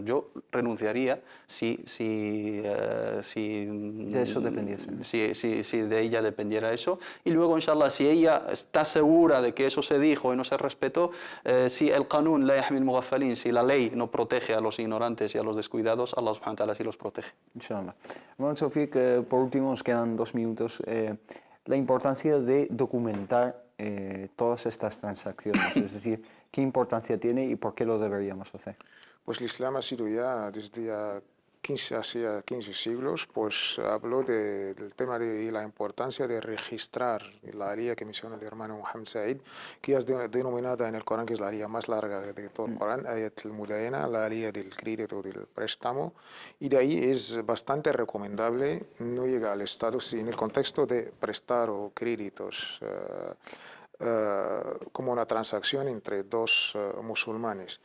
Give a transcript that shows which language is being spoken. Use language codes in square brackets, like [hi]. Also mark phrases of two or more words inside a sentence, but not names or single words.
[es] Yo renunciaría si de eso dependiese. Si de ella dependiera eso, y luego inshallah si ella está segura de que eso se dijo y no se respetó, si el [ar] القانون لا يحمي المغفلين, [es] si la ley no protege a los ignorantes y a los descuidados, Allah [ar] سبحانه وتعالى [es] sí los protege. Inshallah. Bueno, Sofía, que por último nos quedan 2 minutos. La importancia de documentar todas estas transacciones, es decir, ¿qué importancia tiene y por qué lo deberíamos hacer? Pues el Islam ha sido ya desde hace 15 siglos, pues habló del tema de la importancia de registrar la alía que menciona el hermano Muhammad Said, que es denominada en el Corán, que es la alía más larga de todo el Corán, [ar] آية المداينة, [es] la alía del crédito, del préstamo, y de ahí es bastante recomendable, no llega al estado, si en el contexto de prestar o créditos, como una transacción entre dos musulmanes.